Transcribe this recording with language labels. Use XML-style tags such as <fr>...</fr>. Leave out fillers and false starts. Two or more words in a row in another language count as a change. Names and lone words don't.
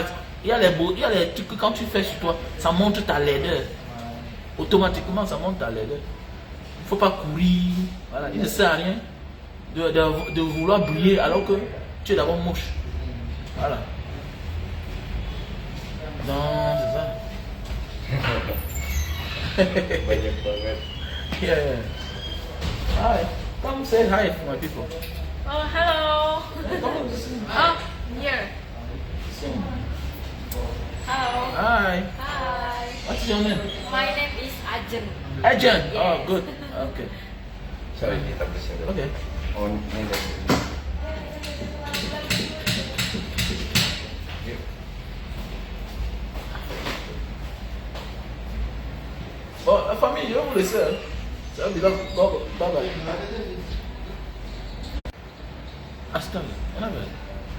<fr>Il y a les trucs que quand tu fais sur toi, ça montre ta laideur. Automatiquement, ça montre ta laideur. Il ne faut pas courir. Voilà, il ne sert à rien de vouloir briller alors que tu es d'abord moche. Voilà. Non, c'est ça.</fr> <id>Banyak banget.</id> <en>Yeah. Hi. Come say hi to my people. Oh, hello. Come sing. Oh, here. Sing. Hello. Hi. Hi. What's your name? My name is Ajen. Ajan. Yeah. Oh, good. Okay. Sorry,</en> <id>kita bisa.</id> <en>Okay.</en> <id>Oh, ini dari.</id> <fr>Bon, la famille, je vais vous laisser. Hein. Ça va bien.</fr> <en>Bye bye.</en> <fr>Hasta. On avait.</fr>